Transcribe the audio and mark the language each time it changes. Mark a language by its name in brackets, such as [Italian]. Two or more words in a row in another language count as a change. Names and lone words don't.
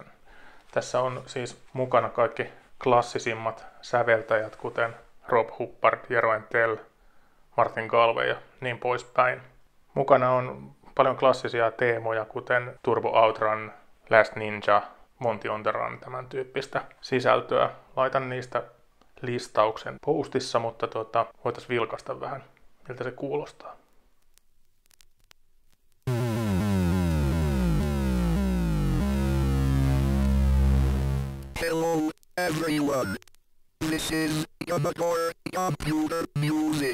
[Finnish] Tässä on siis mukana kaikki klassisimmat säveltäjät, kuten Rob Hubbard, Jeroen Tell, Martin Galway ja niin poispäin. Mukana on paljon klassisia teemoja, kuten Turbo Outrun, Last Ninja, Monty on the Run, tämän tyyppistä sisältöä. Laitan niistä listauksen postissa, mutta voitaisiin vilkaista vähän, miltä se kuulostaa. [English] Hello, everyone. This is Commodore Computer Music.